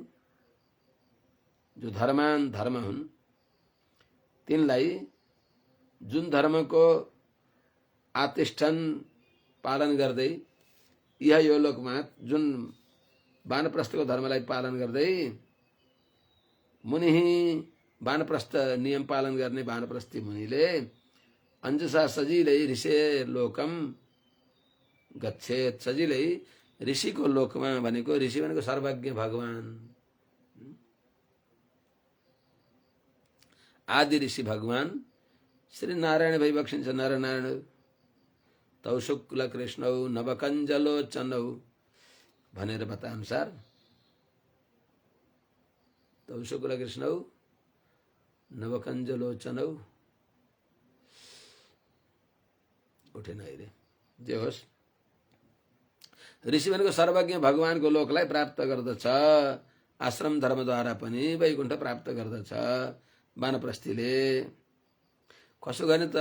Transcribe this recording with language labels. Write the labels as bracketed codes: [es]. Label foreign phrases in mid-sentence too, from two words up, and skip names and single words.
[ne] जो धर्मान धर्म हुन्, तिनलाई जुन धर्मको आतिष्ठन पालन गर्दै, यह यो लोकमा जुन वानप्रस्थको धर्मलाई पालन गर्दै मुनि, वानप्रस्थ नियम पालन गर्ने वानप्रस्थी मुनिले अंजसा सजिलै [sa] ऋषि लोकम गच्छेत। [ne] सजिलै ऋषिको लोकमा भनेको, ऋषि भनेको सर्वज्ञ भगवान, आदि ऋषि भगवान श्री नारायण भइबक्सिन्छ। [sa] नरनारायण तौ शुक्ल कृष्णौ नवकञ्जलोचनौ [ne] भनेर बताए अनुसार [sa] तौ शुक्ल कृष्णौ नवकञ्जलोचनौ [ne] उठेन अहिले, जे होस्, ऋषि भनेको सर्वज्ञ भगवानको लोकलाई प्राप्त गर्दछ। आश्रम धर्मद्वारा पनि वैकुण्ठ प्राप्त गर्दछ। वानप्रस्थीले कसो गर्ने त?